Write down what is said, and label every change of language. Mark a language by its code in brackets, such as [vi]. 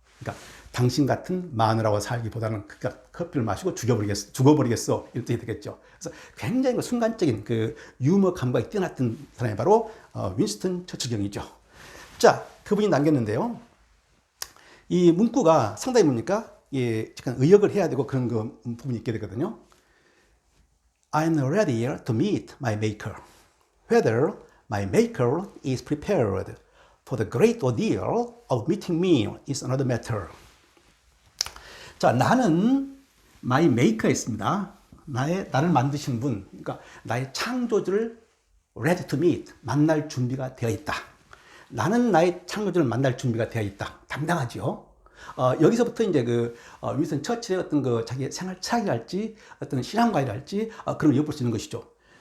[ko] 그러니까 당신 같은 마누라와 살기보다는 그깟 커피를 마시고 죽어버리겠어. 이렇게 되겠죠. 그래서 굉장히 순간적인 그 유머 감각이 뛰어났던 사람이 바로 윈스턴 처칠 경이죠. 자, 그분이 남겼는데요. 이 문구가 상당히 뭡니까? 잠깐 의역을 해야 되고 그런 그 부분이 있게 되거든요. [en] I'm ready to meet my maker. Whether my maker is prepared for the great ordeal of meeting me is another matter. [ko] 자, 나는 [en] my maker [ko] 있습니다. 나를 만드신 분, 그러니까 나의 창조주를 [en] ready to meet, [ko] 만날 준비가 되어 있다. 나는 나의 창조주를 만날 준비가 되어 있다. 당당하죠. 여기서부터 이제 윈스턴 처칠의 어떤 그 자기 생활 철학이랄지 어떤 신앙과이랄지 그런 걸 엿볼 수 있는 것이죠.